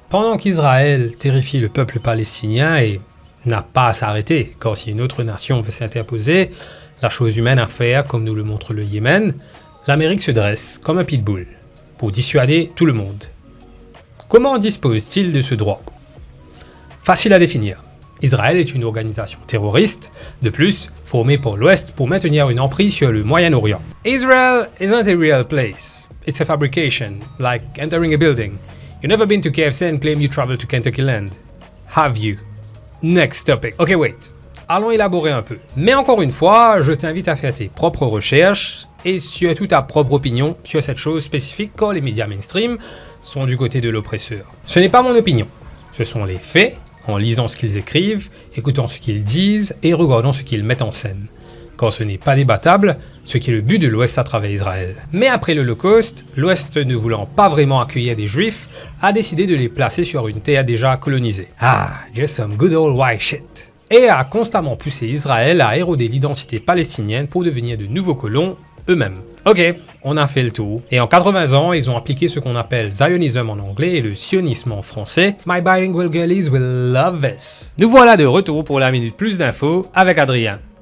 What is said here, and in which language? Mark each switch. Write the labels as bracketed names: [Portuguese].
[French] Pendant qu'Israël terrifie le peuple palestinien et n'a pas à s'arrêter, car si une autre nation veut s'interposer, la chose humaine à faire, comme nous le montre le Yémen, l'Amérique se dresse comme un pitbull pour dissuader tout le monde. Comment dispose-t-il de ce droit? Facile à définir. Israël est une organisation terroriste, de plus formée par l'Ouest pour maintenir une emprise sur le Moyen-Orient. [English] Israel isn't a real place. It's a fabrication, like entering a building. You've never been to KFC and claim you travel to Kentucky Land. Have you? Next topic. Ok, wait. [French] Allons élaborer un peu. Mais encore une fois, je t'invite à faire tes propres recherches et surtout ta propre opinion sur cette chose spécifique quand les médias mainstream sont du côté de l'oppresseur. Ce n'est pas mon opinion. Ce sont les faits, en lisant ce qu'ils écrivent, écoutant ce qu'ils disent et regardant ce qu'ils mettent en scène. Quand ce n'est pas débattable, ce qui est le but de l'Ouest à travers Israël. Mais après l'Holocauste, l'Ouest ne voulant pas vraiment accueillir des Juifs, a décidé de les placer sur une terre déjà colonisée. [English] Ah, just some good old white shit. [French] Et a constamment poussé Israël à éroder l'identité palestinienne pour devenir de nouveaux colons eux-mêmes. Ok, on a fait le tour. Et en 80 ans, ils ont appliqué ce qu'on appelle Zionism en anglais et le sionisme en français. [English] My bilingual girlies will love this. [French] Nous voilà de retour pour la minute plus d'infos avec Adrien.